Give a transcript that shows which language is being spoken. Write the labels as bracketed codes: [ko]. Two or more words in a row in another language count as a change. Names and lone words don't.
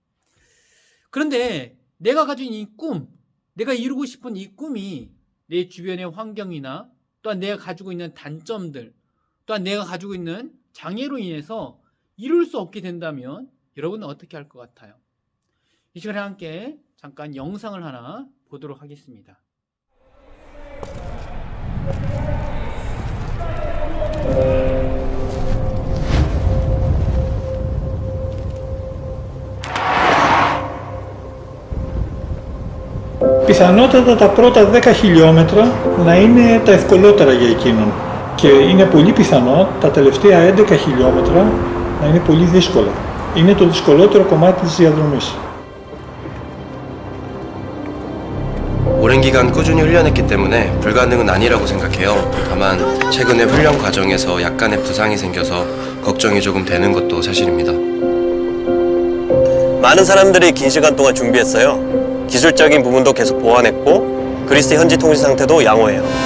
[ko] 그런데 내가 가진 이 꿈, 내가 이루고 싶은 이 꿈이 내 주변의 환경이나 또한 내가 가지고 있는 단점들, 또한 내가 가지고 있는 장애로 인해서 이룰 수 없게 된다면 여러분은 어떻게 할 것 같아요? 이 시간에 함께 잠깐 영상을 하나 보도록 하겠습니다. [el] Πιθανότατα τα πρώτα 10 χιλιόμετρα να είναι τα ευκολότερα για εκείνον και είναι πολύ πιθανό τα τελευταία 11 χιλιόμετρα να είναι πολύ δύσκολα. Είναι το δυσκολότερο κομμάτι της διαδρομής. [ko] 오랜 기간 꾸준히 훈련했기 때문에 불가능은 아니라고 생각해요. 다만 최근에 훈련 과정에서 약간의 부상이 생겨서 걱정이 조금 되는 것도 사실입니다. 많은 사람들이 긴 시간 동안 준비했어요. 기술적인 부분도 계속 보완했고 그리스 현지 통신 상태도 양호해요.